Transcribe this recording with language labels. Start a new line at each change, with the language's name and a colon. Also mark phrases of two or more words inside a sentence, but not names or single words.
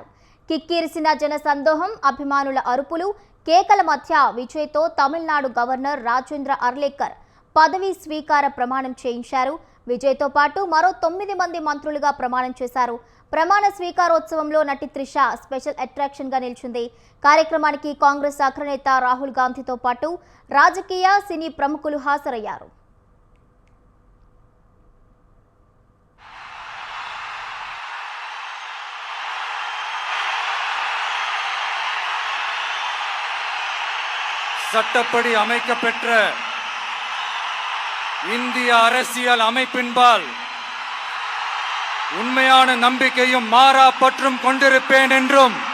Telugu: కిక్కిరిసిన జన సందోహం, అభిమానుల అరుపులు, కేకల మధ్య విజయ్తో తమిళనాడు గవర్నర్ రాజేంద్ర అర్లేకర్ పదవీ స్వీకార ప్రమాణం చేయించారు. విజయ్తో పాటు మరో 9 మంది మంత్రులుగా ప్రమాణం చేశారు. ప్రమాణ స్వీకారోత్సవంలో నటి త్రిష
English: special attraction
Telugu: గా నిలిచింది. కార్యక్రమానికి కాంగ్రెస్ అగ్రనేత రాహుల్ గాంధీతో పాటు రాజకీయ, సినీ ప్రముఖులు హాజరయ్యారు.
Tamil: சட்டப்படி அமைக்கப்பெற்ற இந்திய அரசியல் அமைப்பின்பால் உண்மையான நம்பிக்கையும் மாறா பற்றும் கொண்டிருப்பேன் என்றும்